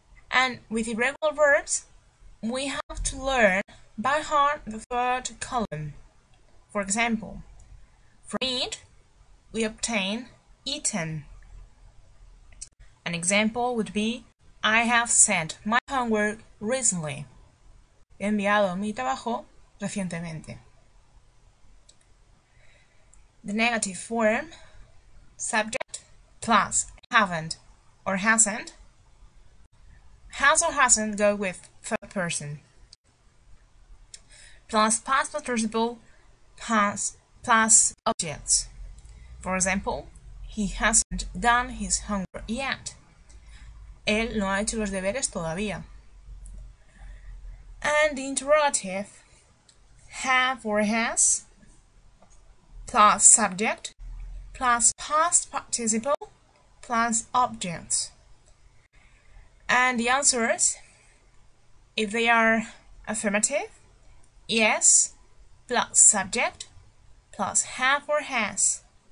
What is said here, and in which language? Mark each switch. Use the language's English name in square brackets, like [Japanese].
[English] And with irregular verbs, we have to learn by heart the third column. For example, from eat, we obtain eaten. An example would be, I have sent my homework recently. [Spanish] He enviado mi trabajo recientemente. [English] The negative form, subject plus haven't or hasn't. Has or hasn't go with third person. Plus past participle plus objects. For example, he hasn't done his homework yet. [Spanish] Él no ha hecho los deberes todavía. [English] And the interrogative, have or has, plus subject, plus past participle, plus objects. And the answers, if they are affirmative, yes, plus subject, plus have or has.